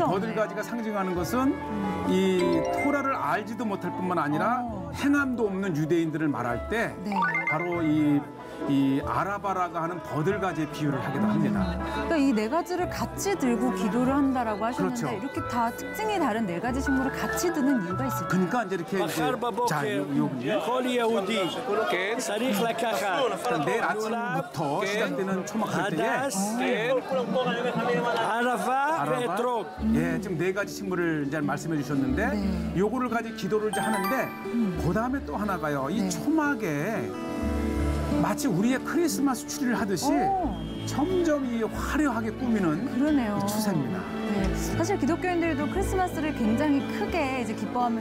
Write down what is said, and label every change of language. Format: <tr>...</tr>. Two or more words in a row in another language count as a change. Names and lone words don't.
<ko>버들가지가 상징하는 것은 이 토라를 알지도 못할 뿐만 아니라 행함도 없는 유대인들을 말할 때 네. 바로 이 아라바라가 하는 버들가지의 비유를 하기도 합니다. 그러니까 이 네 가지를 같이 들고 기도를 한다라고 하셨는데 그렇죠. 이렇게 다 특징이 다른 네 가지 식물을 같이 드는 이유가 있을까요? 그러니까 이제 이렇게</ko> <he>מחר בבוקר</he> <ko>요분이</ko> <he>כל יהודי צריך לקחת</he> <ko>내일 아침부터 시작되는 초막할 때에</ko> <he>הדס, ערבה ואתרוג.</he> <ko>예, 지금 네 가지 식물을 이제 말씀해 주셨는데 요거를 가지고 기도를 이제 하는데 그 다음에 또 하나가요. 이 초막에 마치 우리의 크리스마스 추리를 하듯이 점점 이 화려하게 꾸미는 그러네요. 이 추세입니다. 네. 사실 기독교인들도 크리스마스를 굉장히 크게 이제 기뻐하면서</ko>